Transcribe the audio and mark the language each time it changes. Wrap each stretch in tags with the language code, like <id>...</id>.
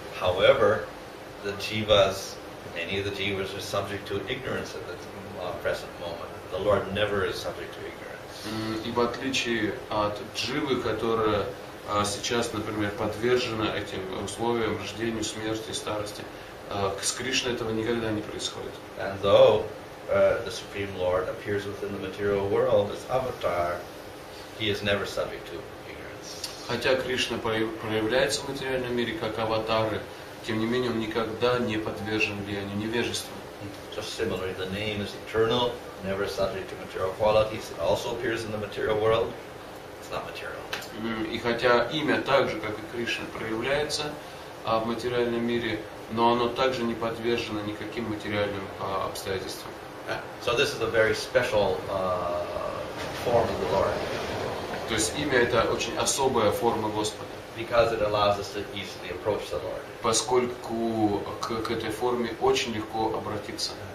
<en>However, the jivas, many of the jivas are subject to ignorance at the present moment. The Lord never is subject to ignorance.</en> <ru>И в отличие от дживы, которая сейчас, например, подвержена этим условиям рождению, смерти, старости, с Кришной этого никогда не происходит.</ru> <en>And though the Supreme Lord appears within the material world as avatar, he is never subject to ignorance.</en> <ru>Хотя Кришна проявляется в материальном мире как аватары, тем не менее он никогда не подвержен влиянию невежества.</ru> <en>Just similarly, the name is eternal, never subject to material qualities. It also appears in the material world. It's not material.</en> <ru>И хотя имя так же, как и Кришна, проявляется в материальном мире, но оно также не подвержено никаким материальным обстоятельствам.</ru> <en>So this is a very special form of the Lord.</en> <ru>То есть имя это очень особая форма Господа.</ru> <en>Because it allows us to easily approach the Lord.</en> <ru>Поскольку к этой форме очень легко обратиться.</ru>